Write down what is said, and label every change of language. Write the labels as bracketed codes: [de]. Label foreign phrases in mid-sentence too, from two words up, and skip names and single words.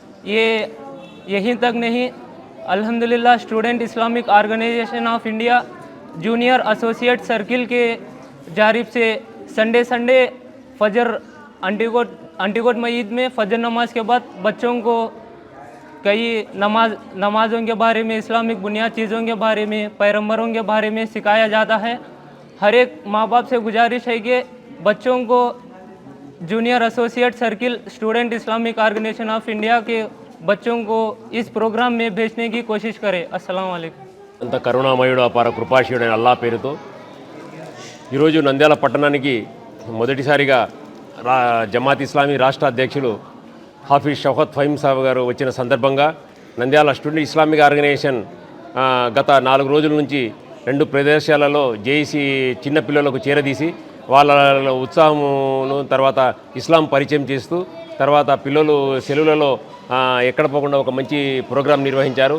[ur] یہیں تک نہیں، الحمدللہ اسٹوڈنٹ اسلامک آرگنائزیشن آف انڈیا جونیئر ایسوسیٹ سرکل کے جانب سے سنڈے فجر انٹیکوٹ مسجد میں فجر نماز کے بعد بچوں کو کئی نمازوں کے بارے میں، اسلامک بنیاد چیزوں کے بارے میں، پیغمبروں کے بارے میں سکھایا جاتا ہے۔ ہر ایک ماں باپ سے گزارش ہے کہ بچوں کو جونیئر ایسوسیٹ سرکل اسٹوڈنٹ اسلامک آرگنائزیشن آف انڈیا کے بچوں کو اس پروگرام میں بھیجنے کی کوشش کرے۔ [ar] السلام علیکم۔ [te] అంత కరుణామయుడు అపార కృపాశీయుడైన అల్లా పేరుతో ఈరోజు నంద్యాల పట్టణానికి మొదటిసారిగా జమాత్ ఇస్లామీ రాష్ట్ర అధ్యక్షులు హాఫీజ్ షౌకత్ ఫహీం సాబ్ గారు వచ్చిన సందర్భంగా నంద్యాల స్టూడెంట్ ఇస్లామిక్ ఆర్గనైజేషన్ గత 4 రోజుల నుంచి 2 ప్రదేశాలలో జేఏసీ చిన్నపిల్లలకు చేరదీసి వాళ్ళ ఉత్సాహమును తర్వాత ఇస్లాం పరిచయం చేస్తూ తర్వాత పిల్లలు సెలవులలో ఎక్కడ పోకుండా ఒక మంచి ప్రోగ్రాం నిర్వహించారు।